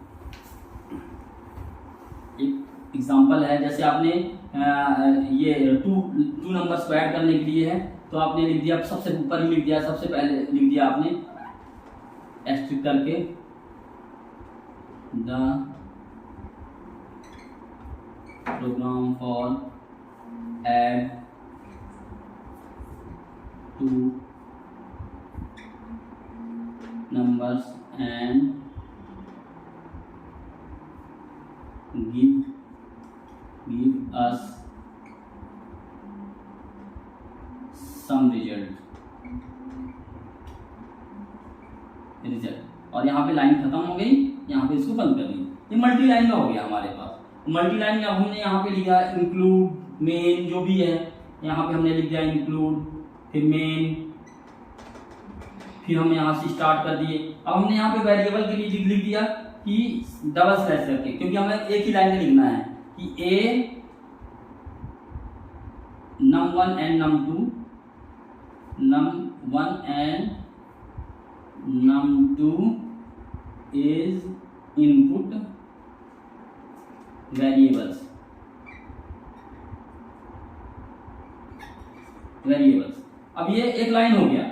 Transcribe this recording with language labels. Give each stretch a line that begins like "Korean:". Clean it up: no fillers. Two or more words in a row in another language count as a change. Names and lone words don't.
Hindi: एक एग्जांपल है, जैसे आपने ये
English: two numbers
Hindi: को ऐड करने के लिए है, तो आपने लिख दिया, सबसे ऊपर ही लिख दिया, सबसे पहले लिख दिया आपने एस्ट्रिक करके
English: the program for add two numbers and give us some result।
Hindi: और यहाँ पे लाइन खत्म हो गई, यहाँ पे इसको बंद कर दी। ये
English: multi line
Hindi: का हो गया हमारे पास।
English: multi line
Hindi: में अब हमने यहाँ पे लिखा
English: include main,
Hindi: जो भी है यहाँ पे हमने लिख दिया इंक्लूड, फिर मेन, फिर हम यहाँ से स्टार्ट कर दिए। अब हमने यहाँ पे वेरिएबल के लिए लिख दिया कि
English: double slash
Hindi: करके, क्योंकि हमें एक ही लाइन में लिखना है कि ए
English: num1 and num2, num1 and num2 is input variables।
Hindi: अब ये एक लाइन हो गया।